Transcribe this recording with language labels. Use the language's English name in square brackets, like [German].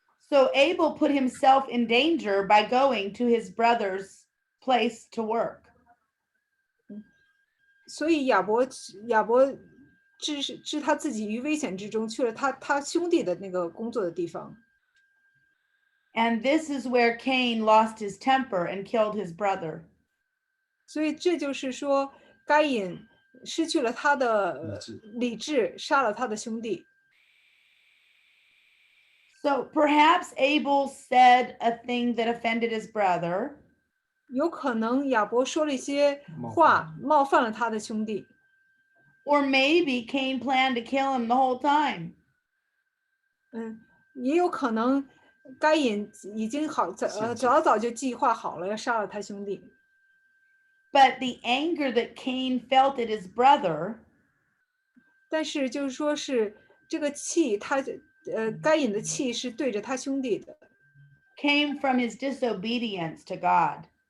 [English] So Abel put himself in danger by going to his brother's place to work. [Chinese] 所以亚伯置他自己于危险之中，去了他兄弟的那个工作的地方。 [English] And this is where Cain lost his temper and killed his brother. [Chinese] 所以这就是说，该隐失去了他的理智，杀了他的兄弟。 [English] So perhaps Abel said a thing that offended his brother. [Chinese] 有可能亚伯说了一些话，冒犯了他的兄弟。 [English] Or maybe Cain planned to kill him the whole time. [Chinese] 也有可能该隐已经早就计划好了要杀了他兄弟。 [English] But the anger that Cain felt at his brother, [Chinese] 但是就是说是这个气，该隐的气是对着他兄弟的， [English] came from his disobedience to God.